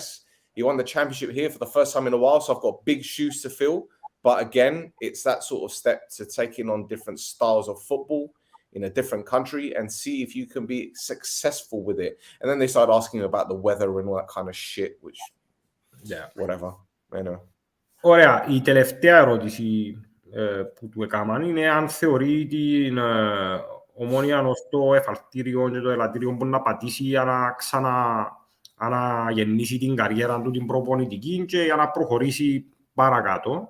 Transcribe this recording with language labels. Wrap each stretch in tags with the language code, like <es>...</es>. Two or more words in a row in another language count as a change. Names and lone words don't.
<en>He won the championship here for the first time in a while, so I've got big shoes to fill. But again, it's that sort of step to taking on different styles of football in a different country and see if you can be successful with it. And then they started asking about the weather and all that kind of shit, which, whatever, you know.</en> <el>Ωραία, η τελευταία ερώτηση που του έκαναν είναι αν θεωρεί την Ομόνοια ως το εφαλτήριο και το ελαττήριο που να πατήσει για να αναγεννήσει την καριέρα του την προπονητική και για να προχωρήσει παρακάτω.</el>